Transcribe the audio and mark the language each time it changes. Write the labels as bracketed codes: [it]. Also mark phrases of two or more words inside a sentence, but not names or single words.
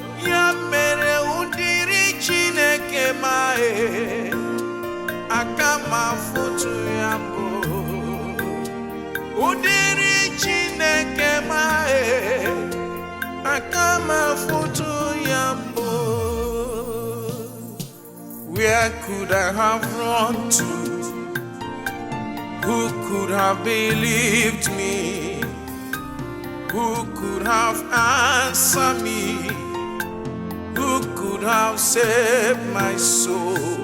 [ig] Ya mere, ụdịrị Chineke ma, eh, aka m afụtụ ya mbụ. Ụdịrị Chineke ma, eh, aka m afụtụ ya mbụ. [en] Where could I have run to? Who could have believed me? Who could have answered me? Who could have saved my soul?